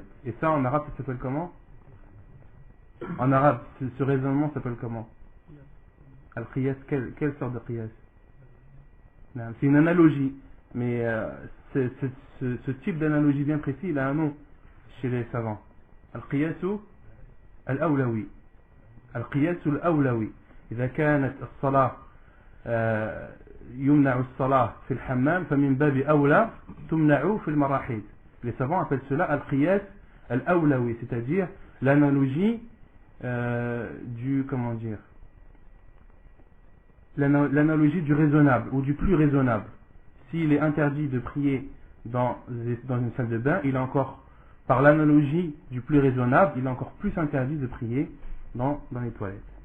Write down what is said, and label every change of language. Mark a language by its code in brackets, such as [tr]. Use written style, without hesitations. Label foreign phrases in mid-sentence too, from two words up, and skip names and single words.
[fr] Et ça, en arabe, ça s'appelle comment? En arabe, ce raisonnement s'appelle comment? Al-qiyas, quelle sorte de qiyas? C'est une analogie, mais ce type d'analogie bien précis, il a un nom chez les savants. [ar] القياس الأولوي. القياس الأولوي. إذا كانت الصلاة يمنع الصلاة في الحمام فمن باب أولى تمنع في المراحيض. [fr] Les savants appellent cela [ar] القياس الأولوي, [fr] c'est-à-dire l'analogie l'analogie du raisonnable ou du plus raisonnable. S'il est interdit de prier dans une salle de bain, il est encore, par l'analogie du plus raisonnable, il est encore plus interdit de prier dans les toilettes.